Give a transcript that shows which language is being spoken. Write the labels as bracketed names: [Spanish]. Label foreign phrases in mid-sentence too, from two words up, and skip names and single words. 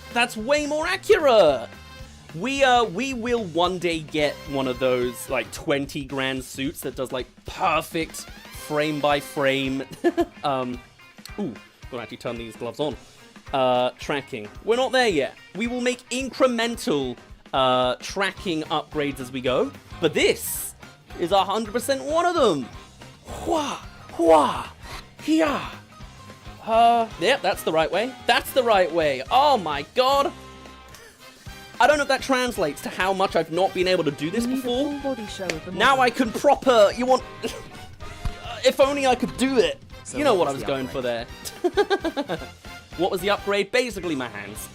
[English] That's way more accurate. We will one day get one of those, like, 20 grand suits that does, like, perfect frame by frame. Ooh, gotta actually turn these gloves on. Tracking. We're not there yet. We will make incremental, tracking upgrades as we go. But this is 100% one of them. Hua, hua, hia. Yep, that's the right way. That's the right way. Oh my god. I don't know if that translates to how much I've not been able to do this You need before. a full body show of the Now model. I can proper. You want? If only I could do it. So You know what what I was was the going for there. What was the upgrade? Basically my hands.